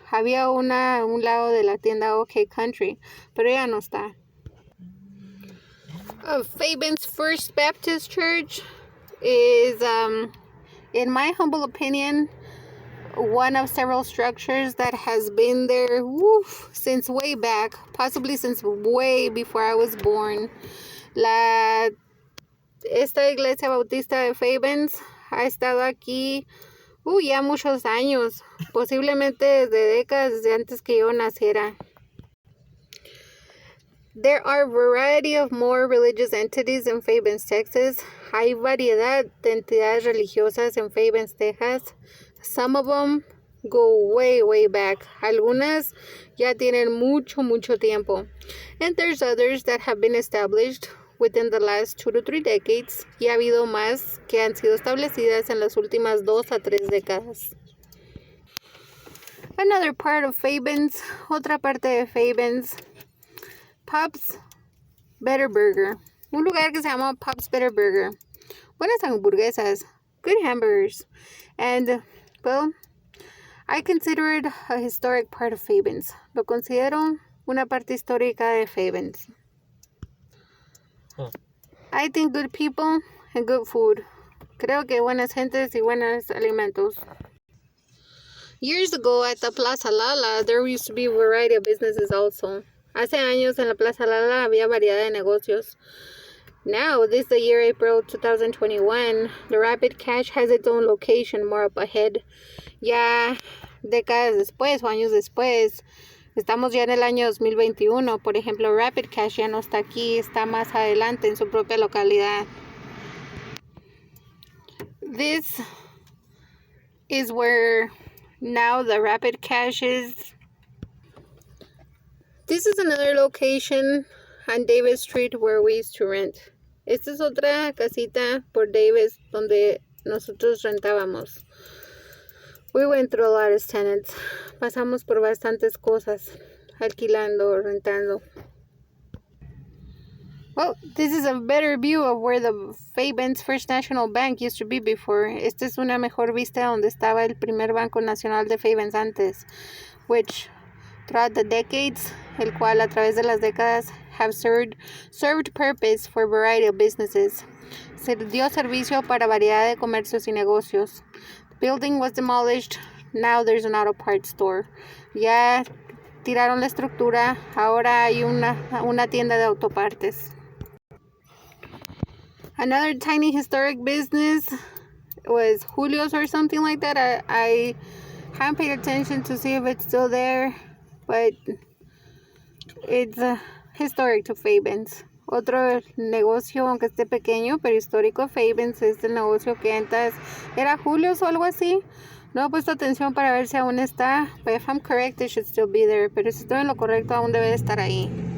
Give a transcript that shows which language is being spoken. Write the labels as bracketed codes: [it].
[es] Había una a un lado de la tienda OK Country, pero ya no está. [en] Fabens First Baptist Church is, in my humble opinion, one of several structures that has been there since way back, possibly since way before I was born. [es] Esta iglesia bautista de Fabens ha estado aquí ya muchos años, posiblemente desde décadas, desde antes que yo naciera. [en] There are a variety of more religious entities in Fabens, Texas. [es] Hay variedad de entidades religiosas en Fabens, Texas. [en] Some of them go way, way back. [es] Algunas ya tienen mucho tiempo. [en] And there's others that have been established within the last 2 to 3 decades. [es] Y ha habido más que han sido establecidas en las últimas 2 a 3 décadas. [en] Another part of Fabens, [es] otra parte de Fabens, [en] Pub's Better Burger. [es] Un lugar que se llama Pub's Better Burger. Buenas hamburguesas, [en] good hamburgers. And, well, I consider it a historic part of Fabens. [es] Lo considero una parte histórica de Fabens. [en] I think good people and good food. [es] Creo que buenas gentes y buenos alimentos. [en] Years ago at the Plaza Lala, there used to be a variety of businesses also. [es] Hace años en la Plaza Lala había variedad de negocios. [en] Now, this is the year April 2021, the Rapid Cash has its own location more up ahead. [es] Ya décadas después o años después, estamos ya en el año 2021. Por ejemplo, Rapid Cash ya no está aquí, está más adelante en su propia localidad. [en] This is where now the Rapid Cash is. This is another location on Davis Street where we used to rent. [es] Esta es otra casita por Davis donde nosotros rentábamos. [en] We went through a lot as tenants. [es] Pasamos por bastantes cosas, alquilando, rentando. [en] Well, this is a better view of where the Fabens First National Bank used to be before. [es] Esta es una mejor vista donde estaba el primer Banco Nacional de Fabens antes, [en] which throughout the decades, [es] el cual a través de las décadas [en] have served purpose for a variety of businesses. [es] Se dio servicio para variedad de comercios y negocios. [en] The building was demolished. Now there's an auto parts store. [es] Ya tiraron la estructura. Ahora hay una tienda de autopartes. [en] Another tiny historic business was Julio's or something like that. I haven't paid attention to see if it's still there, but it's historic to Fabens. [es] Otro negocio, aunque esté pequeño, pero histórico, Fabens es el negocio que antes era Julio's o algo así. No he puesto atención para ver si aún está, [en] but if I'm correct, it should still be there. [es] Pero si estoy en lo correcto, aún debe de estar ahí.